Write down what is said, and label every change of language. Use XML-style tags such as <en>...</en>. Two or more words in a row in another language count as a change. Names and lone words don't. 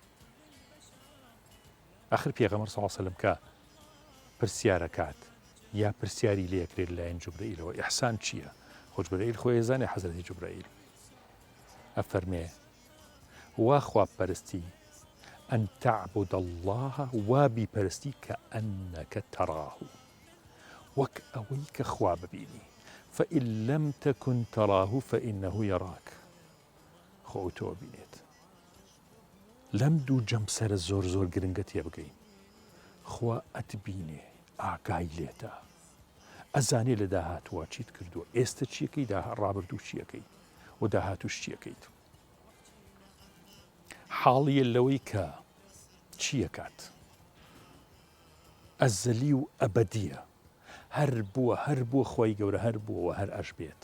<ckb>ئاخر پێغەمبەر</ckb> <ar>صلی الله علیه و سلم</ar> <ckb>کە پرسیارەکات یا پرسیاری لێکرێت لایەن جوبرەئیلەوە ئیحسان چییە؟ خۆ جوبرەئیل خۆی زانێ حەزرەتی جوبرەئیل ئەفەرمێ وا خواپەرستی</ckb> <ar>ئەن تەعبوده الله</ar> <ckb>وا بیپەرستی</ckb> <ar>کەئەنەکە تەراه</ar> <ckb>وەک ئەوەی کە خوا ببینی</ckb> <ar>فإن لم تكن تراه فإنه يراك</ar> <ckb>خۆ تۆ بینێت. لەم دوو جەمسەرە زۆر زۆر گرنگە تێبگەین. خوا ئەتبینێ ئاگای لێتە ئەزانێ لە داهاتوە چیت کردووە ئێستا چیەکەی ڕابردوو چیەکەی و داهاتوش چیەکەیت حاڵیە لەوەی کە چیەکات ئەزەلی و ئەبەدیە هەر بووە خۆی گەورە هەر بووەوە هەر ئەش بێت.</ckb>